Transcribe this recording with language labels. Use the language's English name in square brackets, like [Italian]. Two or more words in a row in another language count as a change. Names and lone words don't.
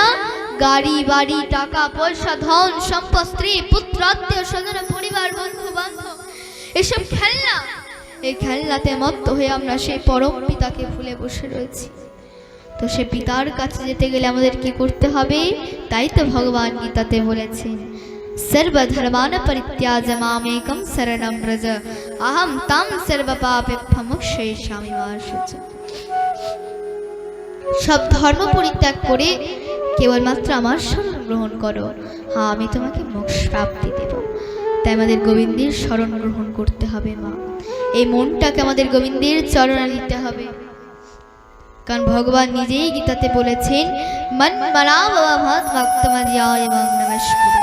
[Bangla] গাড়ি বাড়ি, টাকা পয়সা, ধন সম্পদ, স্ত্রী পুত্র, আত্মীয় স্বজন, পরিবার, বন্ধু বান্ধব, এসব খেলনা। এই খেলনাতে মত্ত হয়ে আমরা সেই পরম পিতাকে ভুলে বসে রয়েছি। তো সে পিতার কাছে যেতে গেলে আমাদের কি করতে হবে? তাই তো ভগবান গীতাতে বলেছেন, [Sanskrit] सर्वधर्मान परित्याज्य मामेकं शरणं व्रज अहं तं सर्वपापेभ्यो मोक्षयिष्यामि मा शुचि। [Bangla] সব ধর্ম পরিত্যাগ করে কেবলমাত্র আমার শরণ গ্রহণ করো, হ্যাঁ আমি তোমাকে মোক্ষ প্রাপ্তি দেব। তাই আমাদের গোবিন্দের শরণ গ্রহণ করতে হবে মা। এই মনটাকে আমাদের গোবিন্দের চরণে নিতে হবে। কারণ ভগবান নিজেই গীতাতে বলেছেন, [Sanskrit] মন মনাব ভক্তমদ্যায় মাং নমস্কুরু।